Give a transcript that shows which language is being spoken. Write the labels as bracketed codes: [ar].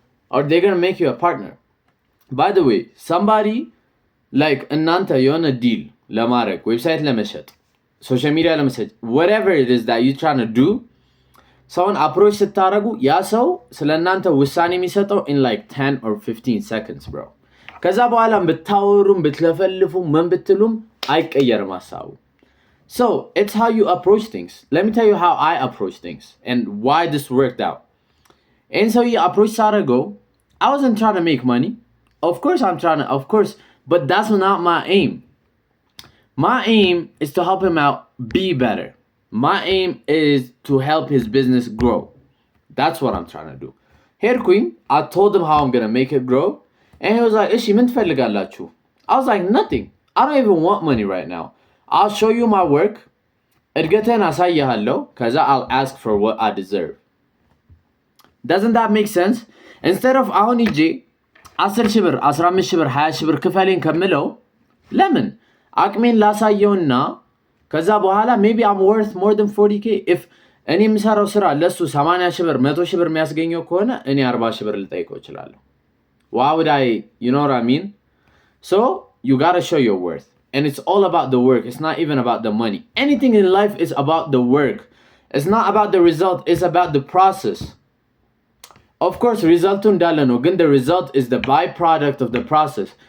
[en] Or they're gonna make you a partner. By the way, somebody like Ananta, you're on a deal. Lamarek, website ለመሸጥ, social media ለመሸጥ, whatever it is that you're trying to do, ሰውን approach ስታረጉ [am] ያ ሰው ስለ እናንተ ውሳኔ የሚሰጠው [en] in like 10 or 15 seconds, bro. [am] ከዛ በኋላም ብታወሩም ብትለፈልፉ ምን ብትሉም አይቀየርም ሐሳቡ. [en] So, it's how you approach things. Let me tell you how I approach things and why this worked out. And so you approach Sarago. I wasn't trying to make money. Of course I'm trying to, of course, but that's not my aim. My aim is to help him out be better. My aim is to help his business grow. That's what I'm trying to do. Here, Queen, I told him how I'm gonna make it grow. And he was like, Ishi, [am] ምን ትፈልጋላችሁ? [en] I was like, nothing. I don't even want money right now. I'll show you my work. [am] እድገቴን አሳይሃለሁ. [en] ከዛ I'll ask for what I deserve. Doesn't that make sense? [am] Instead of አሁን ሂጄ 10 ሺህ ብር 15 ሺህ ብር 20 ሺህ ብር ክፈለኝ ከምለው ለምን አቅሜን ላሳየውና ከዛ በኋላ [en] maybe I'm worth more than 40k if [am] እኔ የምሰራው ስራ ለሱ 80 ሺህ ብር 100 ሺህ ብር የሚያስገኘው ከሆነ እኔ 40 ሺህ ብር ልጠይቀው እችላለሁ. [en] Why would I, you know what I mean? So you gotta show your worth. And it's all about the work. It's not even about the money. Anything in life is about the work. It's not about the result. It's about the process. Of course, result [am] እንዳለ ነው, ግን [en] the result is the byproduct of the process.